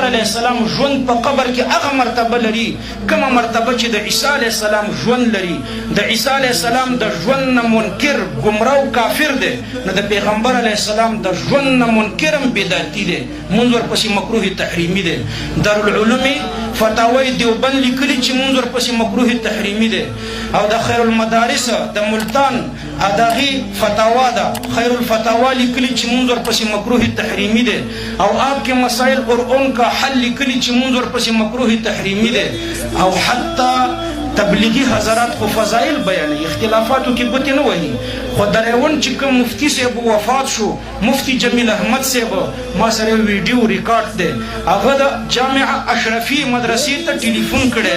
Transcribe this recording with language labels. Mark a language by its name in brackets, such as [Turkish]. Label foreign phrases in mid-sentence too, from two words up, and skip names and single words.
[Arabic] علیه السلام [Pashto] ژوند په قبر کې هغه مرتبه لري کومه مرتبه چې د عیسی [Arabic] علیه السلام [Pashto] ژوند لري د عیسی [Arabic] علیه السلام [Pashto] د ژوند نه منکر ګمراه او کافر دی نو د پیغمبر علیه السلام د ژوند نه منکر هم بدعتي دی منځ ورپسې مکروه تحریمي دی دارالعلوم فتاوی دیوبند لیکلي چې منځ ورپسې مکروه تحریمي دی او د خیر المدارس د ملتان اداغي فتاوا ده خیر الفتاوا لیکلي چې منځ ورپسې مکروه تحریمي دی او آپ کے مسائل اور ان کا حل لیکلي چې منځ ورپسې مکروه تحریمي دی او حتی تبلیغی حضرات خو فضائل بیانوي اختلافاتو کې ګوتې نه وهي خو دریون چې کوم مفتی صاحب وفات شو مفتی جمیل احمد صاحب ما سره ویډیو ریکارډ دی هغه د جامعه اشرفي مدرسې ته ټلیفون کړی